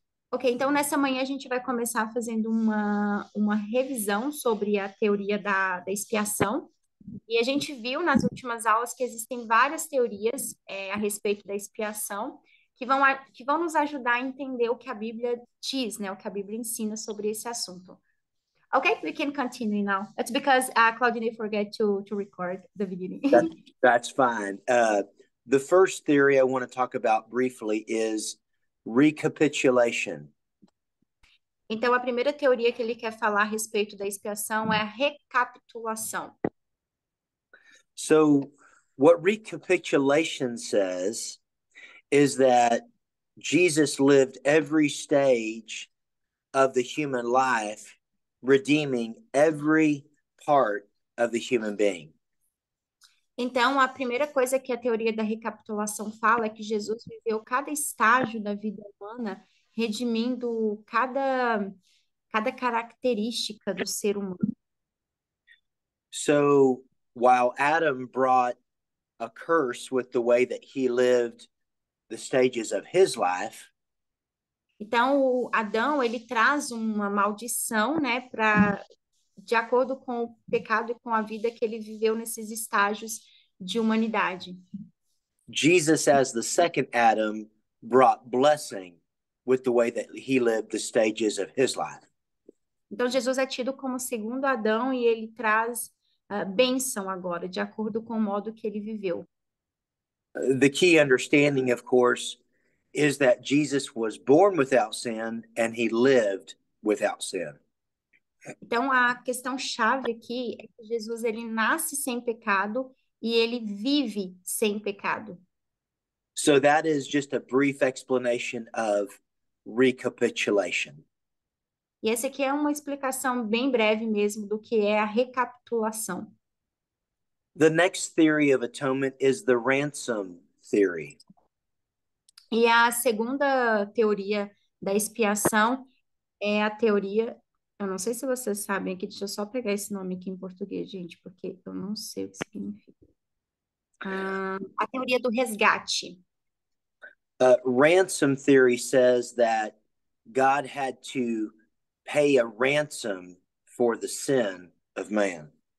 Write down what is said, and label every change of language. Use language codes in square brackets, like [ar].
[pt] Ok, então nessa manhã a gente vai começar fazendo uma revisão sobre a teoria da expiação. E a gente viu nas últimas aulas que existem várias teorias a respeito da expiação que vão nos ajudar a entender o que a Bíblia diz, né? O que a Bíblia ensina sobre esse assunto. [en] Okay, we can continue now. That's because Claudine forgot to record the beginning. That, that's fine. The first theory I want to talk about briefly is recapitulation. [pt] Então, a primeira teoria que ele quer falar a respeito da expiação é a recapitulação. [en] So, what recapitulation says is that Jesus lived every stage of the human life, redeeming every part of the human being. [pt] Então, a primeira coisa que a teoria da recapitulação fala é que Jesus viveu cada estágio da vida humana, redimindo cada característica do ser humano. [en] So, while Adam brought a curse with the way that he lived the stages of his life, [pt] Então, o Adão, ele traz uma maldição, né, de acordo com o pecado e com a vida que ele viveu nesses estágios de humanidade. [en] Jesus, as the second Adam, brought blessing with the way that he lived the stages of his life. [pt] Então, Jesus é tido como segundo Adão e ele traz bênção agora, de acordo com o modo que ele viveu. [en] The key understanding, of course, is that Jesus was born without sin and he lived without sin. [pt] Então, a questão chave aqui é que Jesus ele nasce sem pecado e ele vive sem pecado. [en] So that is just a brief explanation of recapitulation. [pt] E essa aqui é uma explicação bem breve mesmo do que é a recapitulação. [en] The next theory of atonement is the ransom theory. [pt] E a segunda teoria da expiação é a teoria. Eu não sei se vocês sabem aqui, deixa eu só pegar esse nome aqui em português, gente, porque eu não sei o que significa. A teoria do resgate. [en] Ransom theory says that God had to pay a ransom for the sin of man.